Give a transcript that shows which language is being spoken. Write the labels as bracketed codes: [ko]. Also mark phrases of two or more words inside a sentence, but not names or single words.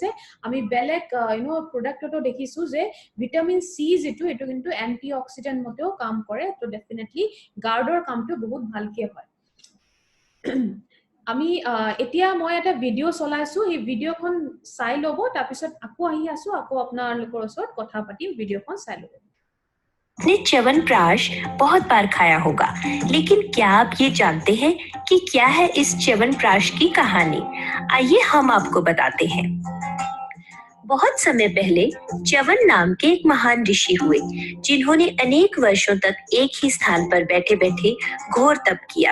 [as] আমি বেলেগ প্ৰডাক্টতো দেখিছো যে [en] vitamin C [as] যিটো এইটো কিন্তু [en] anti oxidant [as] মতেও কাম কৰে, তো ডেফিনেটলি গাৰ্ডৰ কামটো বহুত ভালকে হয়। আমি এতিয়া মই এটা ভিডিঅ' চলাইছো, এই ভিডিঅ'খন চাই ল'ব, তাৰপিছত আকৌ আহি আছো, আকৌ আপোনালোকৰ ওচৰত কথা পাতিম, ভিডিঅ'খন চাই ল'ব। [hi] आपने च्यवनप्राश बहुत बार खाया होगा, लेकिन क्या आप ये जानते हैं कि क्या है इस च्यवनप्राश की कहानी? आइए हम आपको बताते हैं। बहुत समय पहले च्यवन नाम के एक महान ऋषि हुए, जिन्होंने अनेक वर्षों तक एक ही स्थान पर बैठे बैठे घोर तप किया।